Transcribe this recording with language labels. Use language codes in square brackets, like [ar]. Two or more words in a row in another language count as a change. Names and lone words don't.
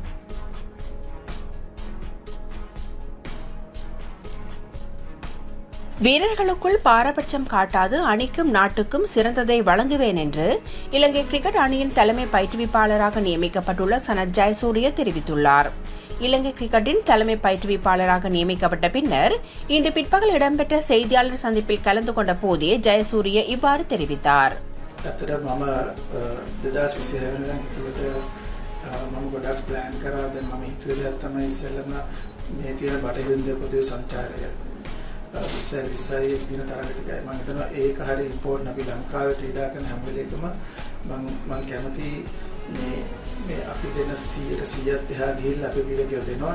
[ta] வீரர்களுக்குள் பாரபட்சம் காட்டாது அணிக்கும் நாட்டுக்கும் சிறந்ததை வழங்குவேன் என்று இலங்கை கிரிக்கெட் அணியின் தலைமை பயிற்றுவிப்பாளராக நியமிக்கப்பட்டுள்ள சனத் ஜெயசூரிய தெரிவித்துள்ளார். இலங்கை கிரிக்கெட்டின் தலைமை பயிற்றுவிப்பாளராக நியமிக்கப்பட்ட பின்னர் இன்று பிற்பகல் இடம்பெற்ற செய்தியாளர் சந்திப்பில் கலந்து கொண்ட போதே ஜெயசூரிய இவ்வாறு தெரிவித்தார். [si] විසයි දින තරඟ ටිකයි මම හිතනවා ඒක හරිය ඉම්පෝටන්ට් අපි ලංකාවේ ක්‍රීඩා කරන හැම වෙලේකම මම කැමති මේ අපි දෙන 100% එහා ගිහිල්ලා අපි ක්‍රීඩකයෝ දෙනවා.